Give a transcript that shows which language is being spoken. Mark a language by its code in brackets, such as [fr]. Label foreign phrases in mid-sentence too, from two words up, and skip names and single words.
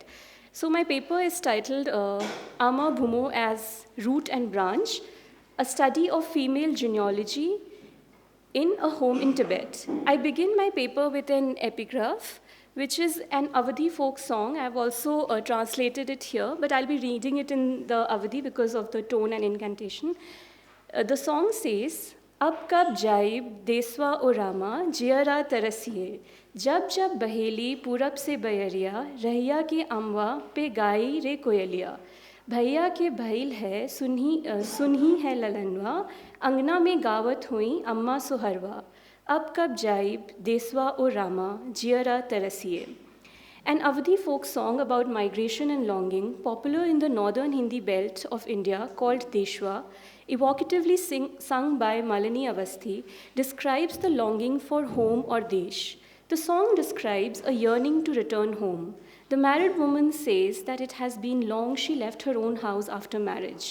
[en] So my paper is titled Ama Bhumo as Root and Branch, a study of female genealogy in a home in Tibet. I begin my paper with an epigraph, which is an Avadi folk song. I've also translated it here, but I'll be reading it in the Avadi because of the tone and incantation. The song says, [awa] अब कब जाइब देसवा ओ रामा जियरा तरसिए, जब जब बहेली पुरब से बयरिया, रहिया के अमवा पे गई रे कोयलिया. भैया के भैल है सुनही है ललनवा, अंगना में गावत हुई अम्मा सुहरवा, अब कब जाइब देसवा ओ रामा जियरा तरसिए. [en] An Avadi folk song about migration and longing, popular in the northern Hindi belt of India called Deshwa, evocatively sung by Malini Avasthi, describes the longing for home or desh. The song describes a yearning to return home. The married woman says that it has been long she left her own house after marriage.